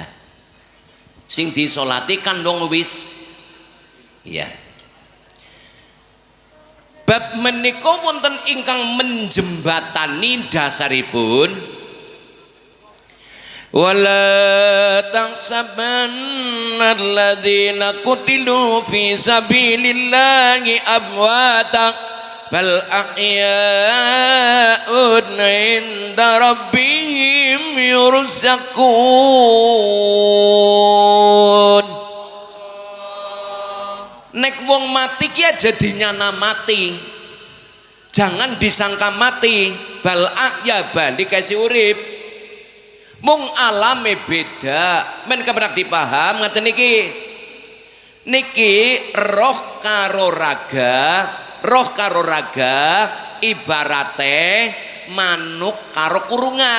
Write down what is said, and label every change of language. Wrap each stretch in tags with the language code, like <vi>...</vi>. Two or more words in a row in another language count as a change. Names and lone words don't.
<jv>Sing disolati kan wong wis ya. Bab menika wonten ingkang menjembatani dasaripun</jv> <ar>ولا تحسبن الذين قتلوا في سبيل الله أمواتا بل أحياء عند ربهم يرزقون.</ar> <jv>Nek wong mati ki aja dinyana mati,</jv> <id>jangan disangka mati.</id> <ar>بل أحياء</ar> <jv>balik kasih urip, mung alame beda. Men kepenak dipaham ngaten niki. Niki roh karo raga ibarate manuk karo kurungan.</jv>